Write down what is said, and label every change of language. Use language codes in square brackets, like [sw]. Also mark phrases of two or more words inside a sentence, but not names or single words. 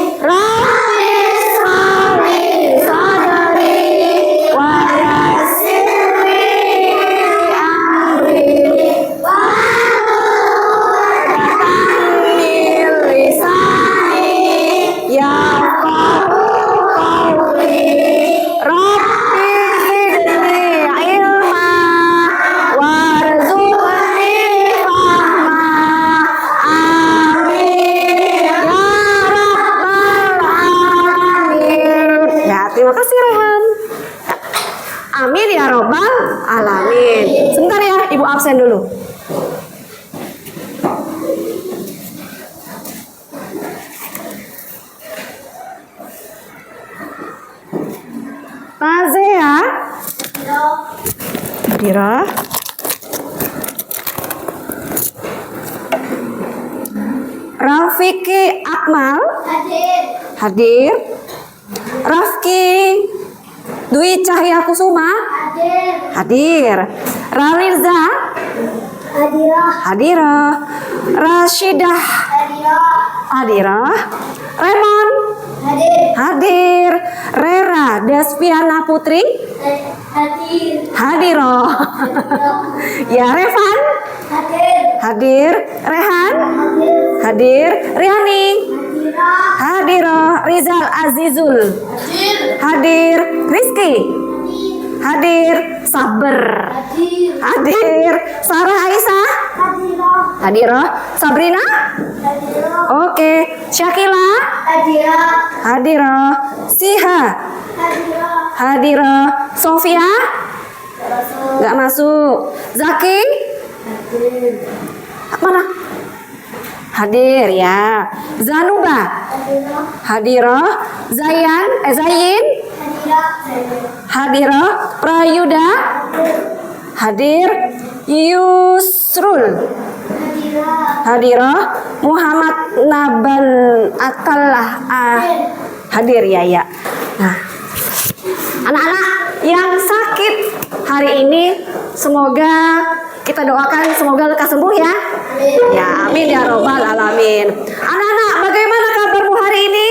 [ar] رب اشرح لي صدري ويسر لي أمري واحلل من لساني يفقهوا قولي. رب زدني علما وارزقني فهما. آمين يا رب العالمين. [id] Ya, terima kasih Rehan. [ar] آمين يا رب العالمين. [id] Sebentar ya, Ibu absen dulu. Nazia, Dira, Rafiki Akmal, hadir. Rafki Dwi Cahya Kusuma, hadir. Raliza, hadirah. Rashidah, hadirah. Remon, hadir. Rera Despiana Putri, hadirah. Ya, Revan, hadir. Rehan, hadir. Riani, hadirah. Rizal Azizul, hadir. Rizky, hadir. Saber, hadir. Sarah Aisyah, hadirah. Sabrina, oke. Syakila, hadirah. Siha, hadirah. Sofia, nggak masuk. Zaki, mana? Hadir ya. Zanuba, hadirah. Zayin, hadirah. Prayuda, hadir. Yusrul, hadirah. Muhammad Nabal Akallah, hadir ya. Nah, anak-anak yang sakit hari ini semoga kita doakan semoga lekas sembuh ya. Ya, [ar] آمين يا رب العالمين. [id] Anak-anak, bagaimana kabarmu hari ini?